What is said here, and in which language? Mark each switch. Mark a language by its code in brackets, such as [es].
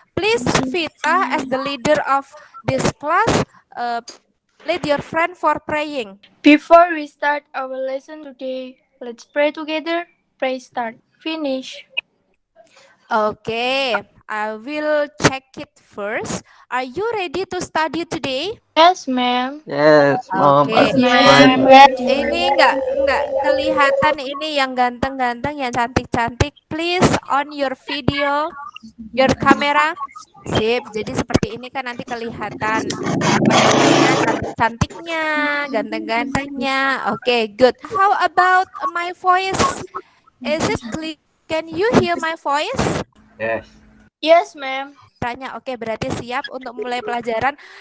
[en] Please, Vita, as the leader of this class, lead your friend for praying. Before we start our lesson today, let's pray together. Pray start. Finish. Okay, I will check it first. Are you ready to study today? Yes, ma'am. Yes, Mom. Okay. I'm [id] Ini nggak kelihatan ini yang ganteng-ganteng, yang cantik-cantik. [en] Please on your video, your camera. Sip. [id] Jadi seperti ini kan nanti kelihatan apa namanya cantik-cantiknya, ganteng-gantengnya. [en] Okay, good. How about my voice? Is it clear? Can you hear my voice? Yes. Yes, ma'am. [id] Tanya, oke, berarti siap untuk mulai pelajaran.